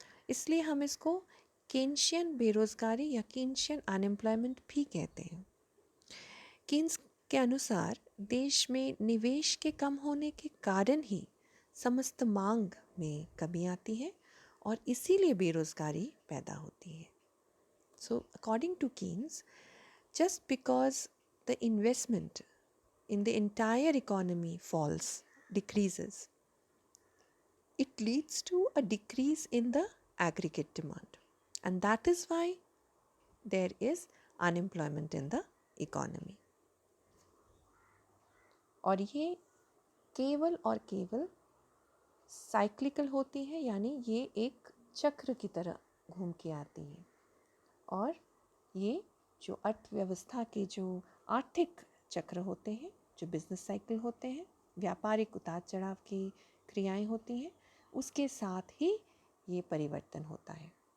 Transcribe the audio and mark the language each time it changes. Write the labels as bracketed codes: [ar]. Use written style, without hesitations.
[hi] इसलिए हम इसको केन्शियन बेरोज़गारी या केन्शियन अनएम्प्लॉयमेंट भी कहते हैं। कीन्स के अनुसार देश में निवेश के कम होने के कारण ही समस्त मांग में कमी आती है और इसीलिए बेरोज़गारी पैदा होती है। [en] So according to Keynes, just because the investment in the entire economy decreases, it leads to a decrease in the aggregate demand. And that is why there is unemployment in the economy. [hi] और ये केवल और केवल cyclical होती है, यानी ये एक चक्र की तरह घूम के आती है। और ये जो अर्थव्यवस्था के जो आर्थिक चक्र होते हैं, जो बिजनेस साइकिल होते हैं, व्यापारिक उतार चढ़ाव की क्रियाएं होती हैं, उसके साथ ही ये परिवर्तन होता है।